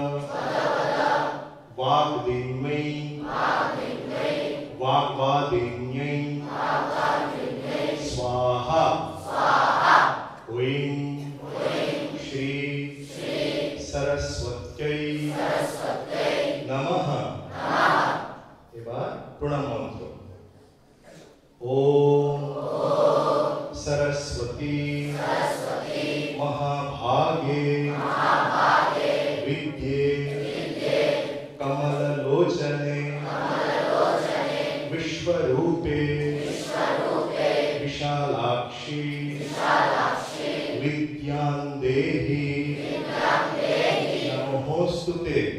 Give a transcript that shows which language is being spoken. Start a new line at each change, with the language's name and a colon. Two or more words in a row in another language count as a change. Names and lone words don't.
Sanskrit: वाग्दिन्मै वाग्वादिन्यै स्वाहा ओम श्री सरस्वत्यै नमः।
Bangla: এবার প্রণাম মন্ত্র।
Sanskrit: ओम सरस्वती महाभागे विद्ये कमललोचने विश्वरूपे विशालाक्षी विद्यां देहि नमोस्तुते।